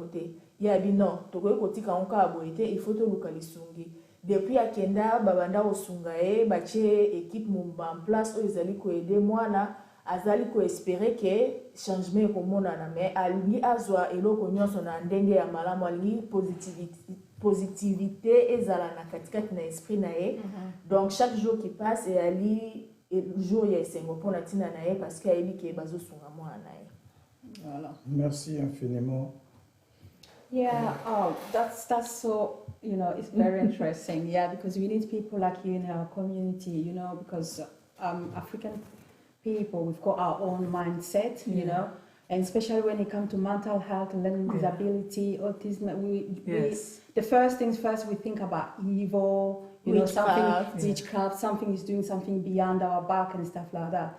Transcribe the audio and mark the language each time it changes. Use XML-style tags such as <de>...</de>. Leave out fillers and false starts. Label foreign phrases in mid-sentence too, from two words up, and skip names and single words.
<ln>te ye abi non tokoki kotika yango kaka boye te</ln> <fr>il faut</fr> <ln>toluka lisungi depuis akenda babanda kosunga ye batie équipe momba</ln> <fr>en place</fr> <ln>oyo ezali koede mwana azali koespere ke changement ekomonana mais alingi azwa eloko nyonso na ndenge ya malamu alingi positivité ezala na katikati na esprit na ye</ln> <fr>donc chaque jour qui passe</fr> <ln>eyali jour ya esengo mpona ntina na ye</ln> <fr>parce que</fr> <ln>ayebi ke bazosunga mwana na ye.</ln> <fr>Voilà. Merci infiniment.</fr> <en>Yeah, that's so, it's very interesting. Yeah, because we need people like you in our community, because African people, we've got our own mindset, and especially when it comes to mental health, learning disability, autism, we the first things first, we think about evil, witchcraft, something is doing something beyond our back and stuff like that.</en>